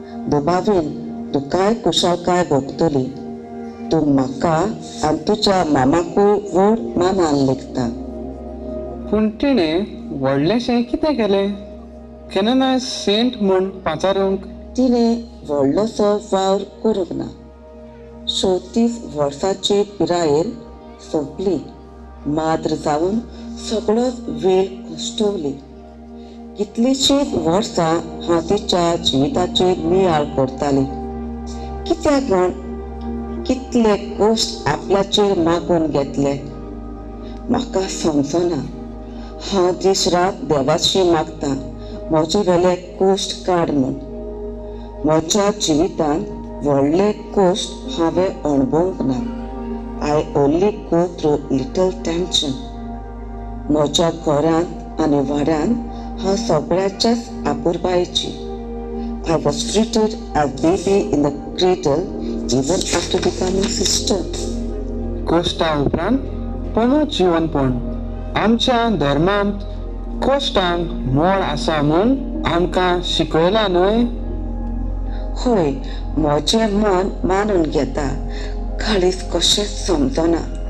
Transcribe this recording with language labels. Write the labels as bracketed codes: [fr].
[kok] दुबावीन तूं काय कुशळकाय भोगतली. तूं म्हाका आनी तुज्या मामाकूय व्हड मानान लेखता. पूण तिणें व्हडलेशें कितें केलें? केन्ना ना सेंट म्हूण पाचारूंक? तिणें व्हडलोसो वावर करूंक ना. 34 वर्सांचे पिरायेर सोंपली. माद्र जावन सगळोच वेळ कश्टवली. कितलींशींच वर्सां हांव तिच्या जिविताचेर नियाळ करताली. कित्याक म्हूण कितले कश्ट आपल्याचेर मागून घेतले म्हाका समजना. हांव दीस रात देवाशी मागतां म्हजे वेले कश्ट काड म्हूण. म्हज्या जिवितांत व्हडले कश्ट हांवें अणभवूंक ना. [en] I only go through little tension. [kok] म्हज्या घरांत आनी वाड्यांत हांव सगळ्याच्याच आपुरबायेची. [en] I was treated as baby in the cradle even after becoming sister. [kok] कश्टा उपरांत परत जिवनपण. आमच्या धर्मांत कश्टांक मोल आसा म्हूण आमकां शिकयलां न्हय? होय, म्हजें मन मानून घेता. काळीज कशेंच समजना.